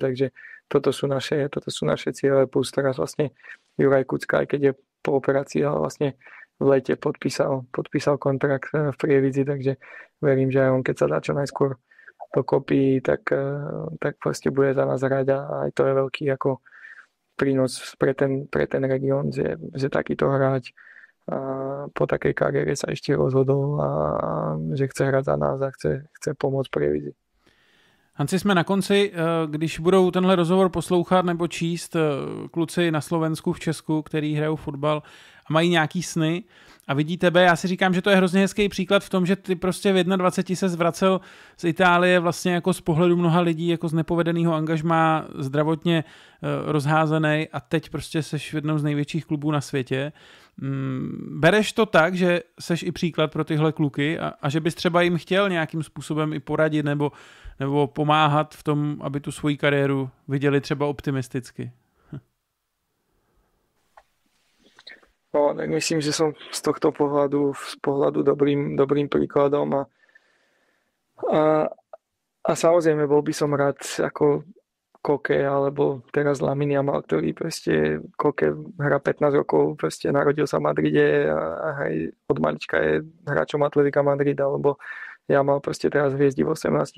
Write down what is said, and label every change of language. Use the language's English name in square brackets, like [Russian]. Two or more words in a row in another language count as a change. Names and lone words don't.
[Slovak] takže toto sú naše ciele, plus teraz vlastne Juraj Kucka, aj keď je po operácii, ale vlastne v lete podpísal kontrakt v Prievidzi, takže verím, že aj on, keď sa dá čo najskôr dokopy, tak proste bude za nás hrať a aj to je veľký ako prínos pre ten región, že takýto hráč po takej kariére sa ešte rozhodol a že chce hrát za nás a chce pomôcť Prievidzi. [Czech] Hanci, jsme na konci, když budou tenhle rozhovor poslouchat nebo číst kluci na Slovensku, v Česku, který hrajou fotbal a mají nějaký sny a vidí tebe, já si říkám, že to je hrozně hezký příklad v tom, že ty prostě v 21 se zvracel z Itálie vlastně jako z pohledu mnoha lidí, jako z nepovedeného angažmá, zdravotně rozházený a teď prostě seš v jednom z největších klubů na světě. Bereš to tak, že seš i příklad pro tyhle kluky a že bys třeba jim chtěl nějakým způsobem i poradit nebo pomáhat v tom, aby tu svoji kariéru viděli třeba optimisticky? [Slovak] No, tak myslím, že som z tohto pohľadu dobrým príkladom a samozrejme bol by som rád ako Koke alebo teraz Lamine Yamal, ktorý proste Koke hrá 15 rokov, proste narodil sa v Madride a aj od malička je hráčom Atletica Madrid, alebo Yamal proste teraz hviezdí v 18,